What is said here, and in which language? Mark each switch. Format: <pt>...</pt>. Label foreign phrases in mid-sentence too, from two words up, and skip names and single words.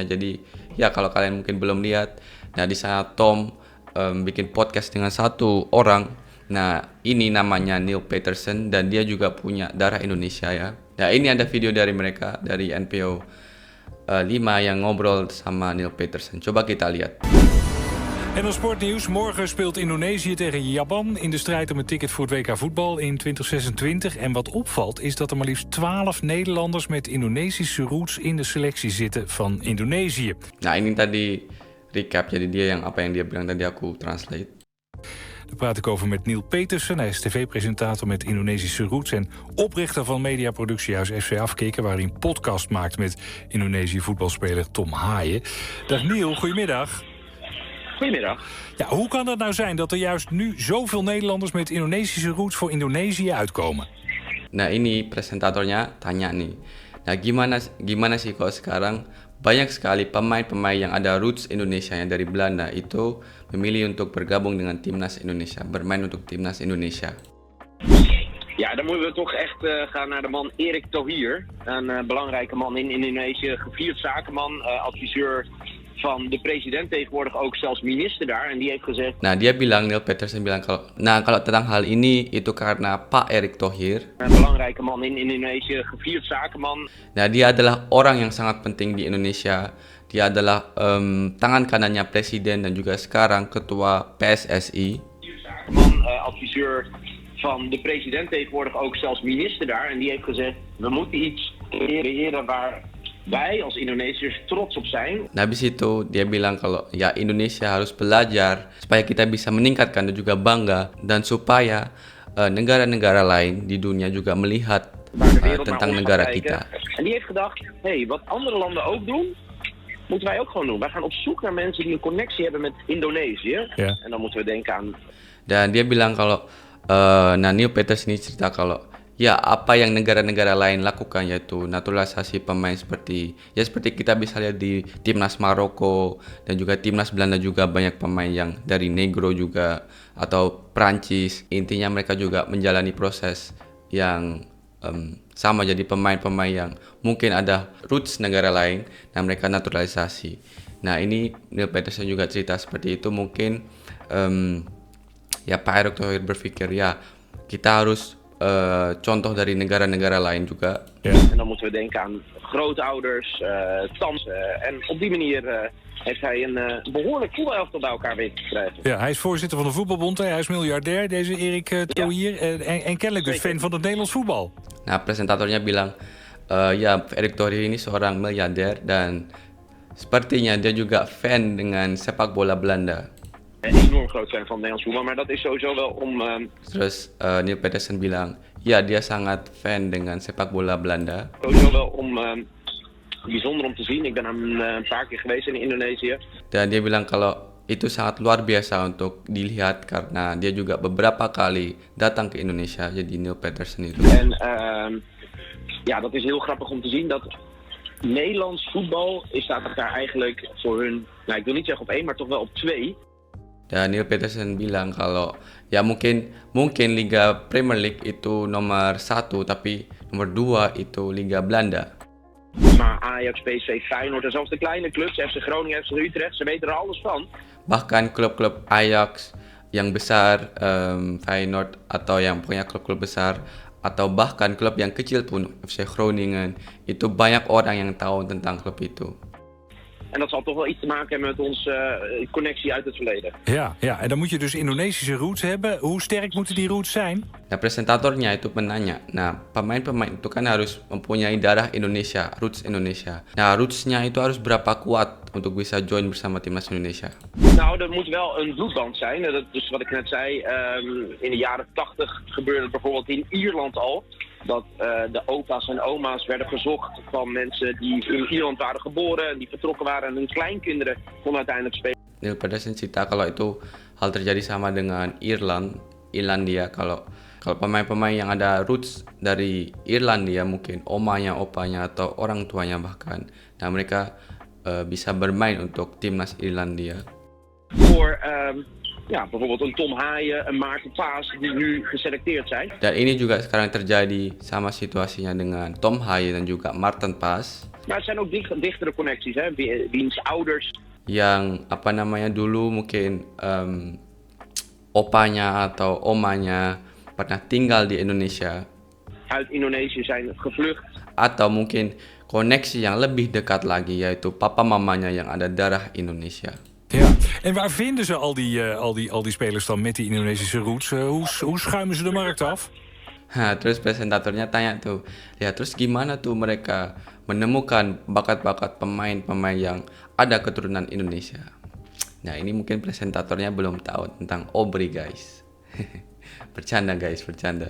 <id>Jadi ya, kalau kalian mungkin belum lihat, nah di sana Tom bikin podcast dengan satu orang. Nah, ini namanya Neil Petersen, dan dia juga punya darah Indonesia ya. Nah, ini ada video dari mereka, dari NPO 5 yang ngobrol sama Neil Petersen. Coba kita lihat.</id> <nl>En dan sportnieuws. Morgen speelt Indonesië tegen Japan in de strijd om een ticket voor het WK voetbal in 2026. En wat opvalt is dat er maar liefst 12 Nederlanders met Indonesische roots in de selectie zitten van Indonesië.</nl> <id>Nah, ini tadi recap, jadi dia yang apa yang dia bilang tadi aku translate.</id> <nl>Daar praat ik over met Neil Petersen. Hij is tv-presentator met Indonesische roots en oprichter van mediaproductiehuis FC Afkikken, waar hij een podcast maakt met Indonesië voetbalspeler Tom Haaien. Dag Neil, goedemiddag. Goedemiddag. Ja, hoe kan het nou zijn dat er juist nu zoveel Nederlanders met Indonesische roots voor Indonesië uitkomen?</nl> <id>Nah, ini presentatornya tanya nih. Nah, gimana sih kalau sekarang banyak sekali pemain-pemain yang ada roots Indonesia yang dari Belanda itu memilih untuk bergabung dengan timnas Indonesia, bermain untuk timnas Indonesia.</id> <nl>Ja, dan moeten we toch echt gaan naar de man Erick Thohir. Een belangrijke man in Indonesië, gevierd zakenman, adviseur van de president, tegenwoordig ook zelfs minister daar. En die heeft gezegd...</nl> <id>Nah, Neil Petersen bilang kalau tentang hal ini itu karena Pak Erick Thohir.</id> <nl>Een belangrijke man in Indonesië, gevierd zakenman.</nl> <id>Nah, dia adalah orang yang sangat penting di Indonesia. Dia adalah tangan kanannya presiden dan juga sekarang ketua PSSI.</id> <nl>zakenman, adviseur van de president, tegenwoordig ook zelfs minister daar. En die heeft gezegd, we moeten iets creëren waar wij als Indonesiërs trots op zijn.</nl> <id>Nah, habis itu dia bilang kalau ya Indonesia harus belajar supaya kita bisa meningkatkan dan juga bangga dan supaya negara-negara lain di dunia juga melihat</id> <nl>Waar de wereld</nl> <id>tentang</id> <nl>naar ons</nl> <id>negara</id> <nl>gaat kijken.</nl> <id>kita.</id> <nl>En die heeft gedacht, wat andere landen ook doen, moeten wij ook gewoon doen. Wij gaan op zoek naar mensen die een connectie hebben met Indonesië. Ja. En dan moeten we denken aan...</nl> <id>Dan dia bilang kalau Neil Peters ini cerita kalau ya apa yang negara-negara lain lakukan yaitu naturalisasi pemain seperti kita bisa lihat di timnas Maroko dan juga timnas Belanda juga banyak pemain yang dari Negro juga atau Prancis. Intinya mereka juga menjalani proses yang sama jadi pemain-pemain yang mungkin ada roots negara lain dan mereka naturalisasi. Nah ini Neil Peterson juga cerita seperti itu mungkin ya Pak Erick Thohir berpikir ya kita harus contoh dari negara-negara lain juga.</id> <nl>En dan moeten we denken aan grootouders, tantes. En op die manier heeft hij een behoorlijk voetbalelftal bij elkaar weten te krijgen. Ja, hij is voorzitter van de voetbalbond. Hij is miljardair, deze Erik Thohir. En kennelijk dus fan van het Nederlands voetbal.</nl> <id>Nah presentatornya bilang ya Erick Thohir ini seorang miliarder dan sepertinya dia juga fan dengan sepak bola Belanda.</id> <nl>Een enorm groot fan van het Nederlands voetbal, maar dat is sowieso wel om...</nl> <id>Terus Neil Peterson bilang, ya dia sangat fan dengan sepak bola Belanda.</id> <nl>Sowieso wel om... bijzonder om te zien. Ik ben een paar keer geweest in Indonesië.</nl> <id>Dan dia bilang kalau itu sangat luar biasa untuk dilihat karena dia juga beberapa kali datang ke Indonesia, jadi Neil Peterson itu.</id> <nl>En ja, dat is heel grappig om te zien dat Nederlands voetbal staat daar eigenlijk voor hun, nou ik wil niet zeggen op 1, maar toch wel op 2.</nl> <id>Dan Neil Peterson bilang kalau ya mungkin Liga Premier League itu nomor 1 tapi nomor 2 itu Liga Belanda.</id> <nl>Maar Ajax, PSV, Feyenoord en zelfs de kleine clubs, FC Groningen, FC Utrecht, ze weten er alles van.</nl> <id>Bahkan klub-klub Ajax yang besar, Feyenoord atau yang punya klub-klub besar atau bahkan klub yang kecil pun FC Groningen itu banyak orang yang tahu tentang klub itu.</id> <nl>En dat zal toch wel iets te maken hebben met onze connectie uit het verleden. Ja, en dan moet je dus Indonesische roots hebben. Hoe sterk moeten die roots zijn?</nl> <id>Nah, presentatornya itu menanya, nah pemain-pemain itu kan harus mempunyai darah Indonesia, roots Indonesia. Nah, rootsnya itu harus berapa kuat untuk bisa join bersama timnas Indonesia?</id> <nl>Nou, er moet wel een bloedband zijn. Dat is wat ik net zei. In de jaren 80 gebeurde het bijvoorbeeld in Ierland al. Dat de opa's en oma's werden gezocht van mensen die in Ierland waren geboren en die vertrokken waren en hun kleinkinderen konden uiteindelijk spelen.</nl> <id>Neil Peterson cerita kalau itu hal terjadi sama dengan Irlandia kalau pemain-pemain yang ada roots dari Irlandia mungkin omanya, opanya atau orang tuanya bahkan. Nah mereka bisa bermain untuk timnas Irlandia.</id> <nl>Voor ja, bijvoorbeeld een Tom Haaien, een Maarten Paas die nu geselecteerd zijn.</nl> <id>Dan ini juga sekarang terjadi sama situasinya dengan Tom Haaien dan juga Maarten Paas.</id> <nl>Maar het zijn ook dichtere connecties, hè? Wiens ouders.</nl> <id>Yang apa namanya dulu mungkin opanya atau omanya pernah tinggal di Indonesia.</id> <nl>Uit Indonesië zijn gevlucht.</nl> <id>Atau mungkin koneksi yang lebih dekat lagi yaitu papa mamanya yang ada darah Indonesia.</id> <nl>Ja, en waar vinden ze al die spelers dan met die Indonesische roots? Hoe schuimen ze de markt af?</nl> <id>Terus presentatornya tanya tuh, ya terus gimana tuh mereka menemukan bakat-bakat pemain-pemain yang ada keturunan Indonesia? Nah ini mungkin presentatornya belum tahu tentang Obri guys. Bercanda guys, bercanda.</id>